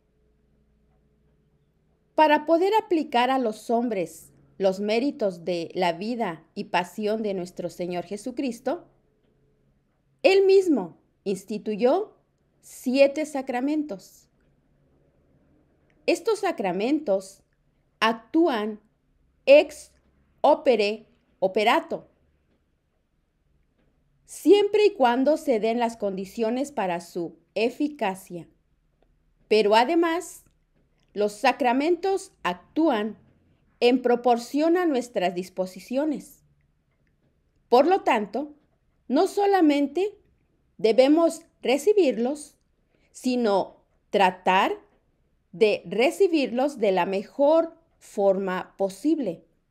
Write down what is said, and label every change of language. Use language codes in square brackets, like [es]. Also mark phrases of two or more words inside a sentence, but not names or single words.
[es] Para poder aplicar a los hombres los méritos de la vida y pasión de nuestro Señor Jesucristo, Él mismo instituyó 7 sacramentos. Estos sacramentos actúan [la] ex opere operato, [es] siempre y cuando se den las condiciones para su eficacia. Pero además, los sacramentos actúan en proporción a nuestras disposiciones. Por lo tanto, no solamente debemos recibirlos, sino tratar de recibirlos de la mejor forma posible.